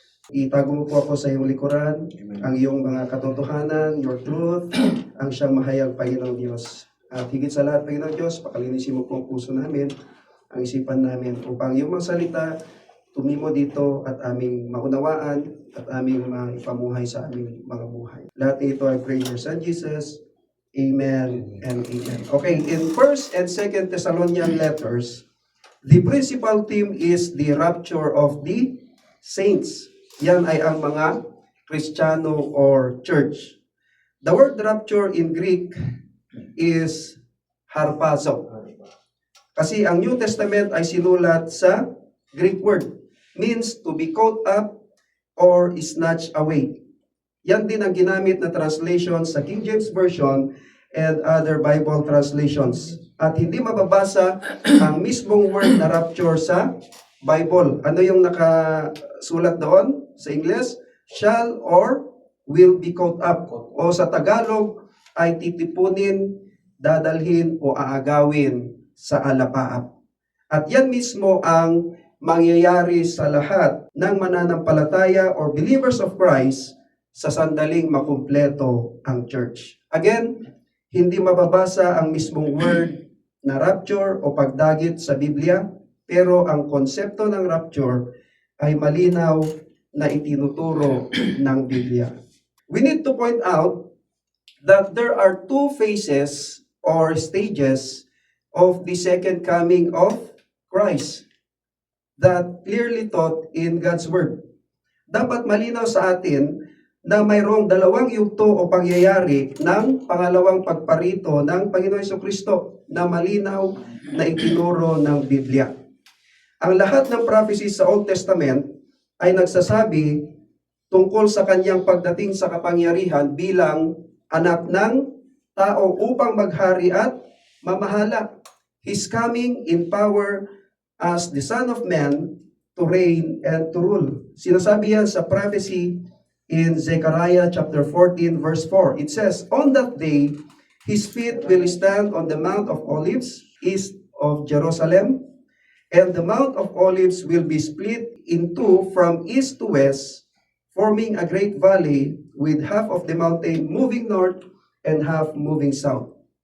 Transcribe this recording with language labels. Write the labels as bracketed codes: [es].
[tl] Itago mo po ako sa iyong likuran, ang iyong mga katotohanan, [en] your truth, [tl] ang siyang mahayag, Panginoong Diyos. At higit sa lahat, Panginoong Diyos, pakalinisin mo po ang puso namin, ang isipan namin, upang iyong mga salita tumimo dito at aming maunawaan at aming maipamuhay sa aming mga buhay. Lahat nito [en] I pray in your Son Jesus. Amen and amen. Okay, in 1 and 2 Thessalonian letters, the principal theme is the rapture of the saints. [tl] Yan ay ang mga Kristiyano or church. [en] The word rapture in Greek is harpazo. [tl] Kasi ang New Testament ay sinulat sa Greek word, [en] means to be caught up or snatched away. [tl] Yan din ang ginamit na translation sa King James Version [en] and other Bible translations. [tl] at hindi mababasa ang mismong word na rapture sa Bible. Ano yung nakasulat doon sa English? [en] Shall or will be caught up. [tl] O sa Tagalog ay titipunin, dadalhin o aagawin sa alapaap. At yan mismo ang mangyayari sa lahat ng mananampalataya or [en] believers of Christ [tl] sa sandaling makumpleto ang church. Again, hindi mababasa ang mismong word na rapture o pagdagit sa Biblia, pero ang konsepto ng rapture ay malinaw na itinuturo ng Biblia. [en] We need to point out that there are two phases or stages of the second coming of Christ that clearly taught in God's Word. [tl] Dapat malinaw sa atin na mayroong dalawang yugto o pangyayari ng pangalawang pagparito ng Panginoon Jesucristo na malinaw na itinuro ng Biblia. Ang lahat ng prophecies sa Old Testament ay nagsasabi tungkol sa kanyang pagdating sa kapangyarihan bilang anak ng tao upang maghari at mamahala. [en] His coming in power as the Son of Man to reign and to rule. [tl] Sinasabi yan sa [en] prophecy in Zechariah chapter 14 verse 4. It says, "On that day, his feet will stand on the Mount of Olives, east of Jerusalem, and the Mount of Olives will be split in two from east to west, forming a great valley with half of the mountain moving north and half moving south."